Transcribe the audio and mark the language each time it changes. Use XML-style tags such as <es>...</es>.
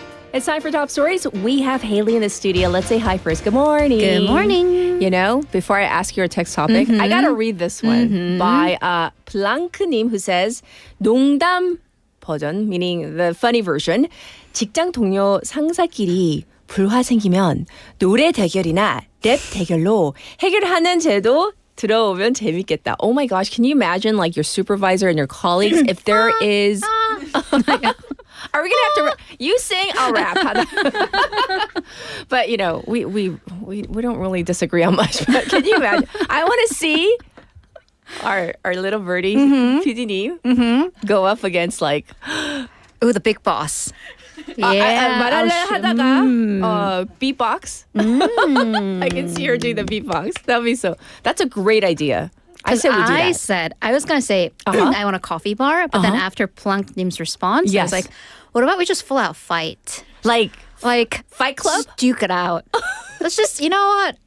<en>It's time for Top Stories. We have Haley in the studio. Let's say hi first. Good morning. Good morning. You know, before I ask your text topic, I got to read this one by Plank님, who says,</en> <ko>농담 버전,</ko> <en>meaning the funny version.</en> <ko>직장 동료 상사끼리 불화 생기면 노래 대결이나 랩 대결로 해결하는 제도 들어오면 재밌겠다.</ko> <en>Oh my gosh, can you imagine like your supervisor and your colleagues if there is... Are we gonna have to? You sing, I'll rap. But we don't really disagree on much. But can you imagine? I want to see our little birdie, PD님, go up against like, the big boss.</en> <ko>말하려 하다가 beatbox.</ko> <en>I can see her doing the beatbox. That's a great idea. I said we do that. I was going to say, I want a coffee bar, but then after Planknim's response, I was like, what about we just full out fight? Like Fight Club? Duke it out. Let's just, you know what?</en>